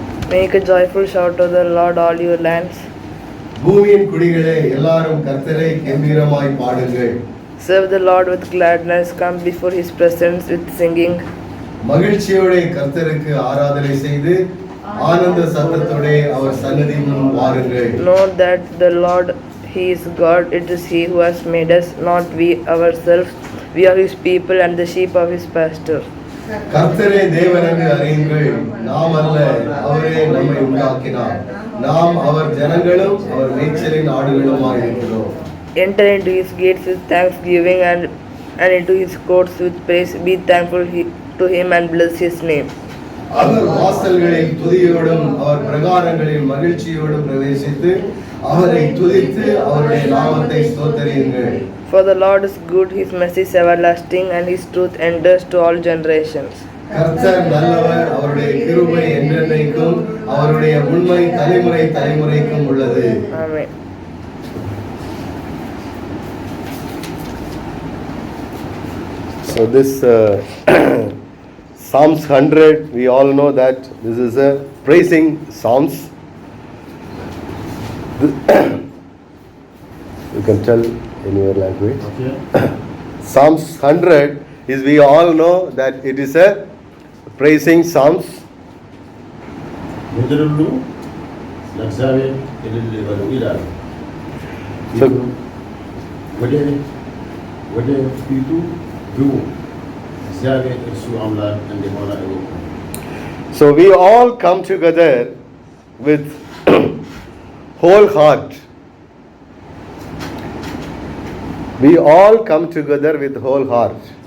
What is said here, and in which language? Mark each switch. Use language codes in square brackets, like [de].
[en] Make a joyful shout to the Lord, all your lands. [ta] பூமியின் குடிகளே எல்லாரும் கர்த்தரை கம்பீரமாய் பாடுங்கள். [en] Serve the Lord with gladness, come before his presence with singing. [ta] மகிழ்ச்சியோட கர்த்தருக்கு ஆராதனை செய்து ஆனந்த சத்தத்தோட அவர் சந்நிதி முன் வாருங்கள். [en] Know that the Lord, he is God, it is he who has made us, not we ourselves. We are his people and the sheep of his pasture. [ta] கர்த்தரே தேவன் என்று அறியுங்கள், நாம் அல்ல, அவரே நம்மை உண்டாக்கினார். நாம் அவர் ஜனங்களும் அவர் மேய்ச்சலின் ஆடுகளுமாய் இருக்கிறோம். [en] Enter into his gates with thanksgiving and into his courts with praise. Be thankful to him and bless his name. [ta] அவர் வாசல்களில் துதியோடும் அவர் பிரகாரங்களில் மகிழ்ச்சியோடும் பிரவேசித்து அவரை துதித்து அவருடைய நாமத்தை ஸ்தோத்திரியுங்கள். [en] For the Lord is good, his mercy is everlasting, and his truth endures to all generations. [ta] கர்த்தர் நல்லவர், அவருடைய கிருபை என்றென்றைக்கும் அவருடைய உண்மை தலைமுறை தலைமுறைக்கும் உள்ளது. [en] Amen. So this Psalms 100, we all know that this is a praising Psalms. You can tell in your language. Okay. Psalms 100 is, we all know that it is a praising Psalms. [am] ምድርሉ ለእግዚአብሔር እልል በሉ ይላል። [en] So, [am] ወደ ፊቱ ግቡ፣ እግዚአብሔር እርሱ አምላክ እንደሆነ እወቁ። [en] so we all come together with whole heart. We all come together with whole heart.